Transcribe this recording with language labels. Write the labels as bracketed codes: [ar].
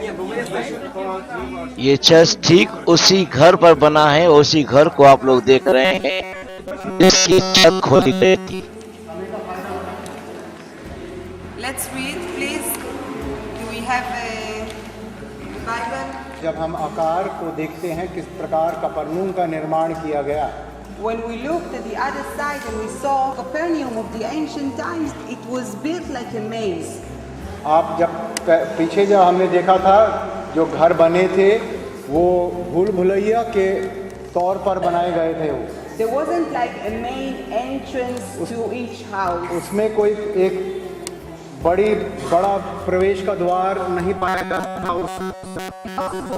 [hi] ये चर्च ठीक उसी घर पर बना है, उसी घर को आप लोग देख रहे हैं जिसकी छत खोली गई थी। [en] Let's read, please. Do we have a Bible? [hi] जब हम आकार को देखते हैं किस प्रकार कफरनहूम का निर्माण किया गया। [en] When we looked at the other side and we saw Capernaum of the ancient times, it was built like a maze. [hi] आप जब पीछे जब हमने देखा था जो घर बने थे वो भूल भुलैया के तौर पर बनाए गए थे। वो [en] There wasn't like a main entrance to each house. [hi] उसमें कोई एक बड़ा प्रवेश का द्वार नहीं पाया जाता था।